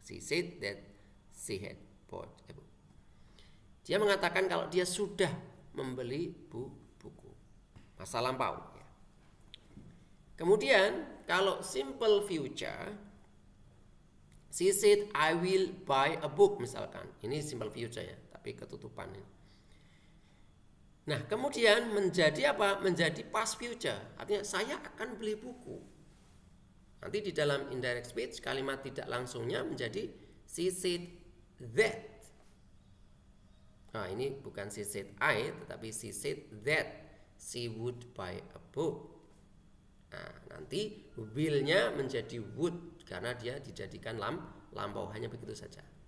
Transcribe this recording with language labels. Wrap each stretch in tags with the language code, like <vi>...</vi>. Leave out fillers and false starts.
<en>She said that she had bought a book.</en> <id>Dia mengatakan kalau dia sudah membeli buku. Masa lampau. Ya. Kemudian kalau simple future,</id> <en>she said I will buy a book</en> <id>misalkan. Ini simple future ya, tapi ketutupan ini. Nah, kemudian menjadi apa? Menjadi past future. Artinya saya akan beli buku. Nanti di dalam indirect speech kalimat tidak langsungnya menjadi she said that. Nah, ini bukan</id> <en>she said I, tetapi she said that she would buy a book.</en> <id>Nah, nanti will-nya menjadi would karena dia dijadikan lampau, hanya begitu saja.</id>